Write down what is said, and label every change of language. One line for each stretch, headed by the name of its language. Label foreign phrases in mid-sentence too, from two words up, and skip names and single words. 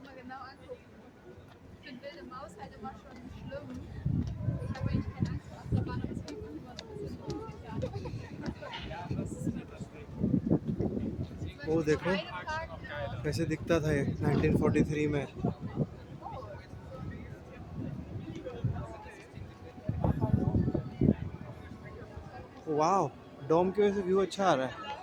German: genau angucken. Ich finde wilde Maus halt immer schon schlimm. Ich habe eigentlich keine Angst vor Achterbahn, aber es fühlt sich immer so ein bisschen unsicher an.
Hindi: वो देखो कैसे दिखता था ये 1943 में। वाह, डोम की वजह से व्यू अच्छा आ रहा है।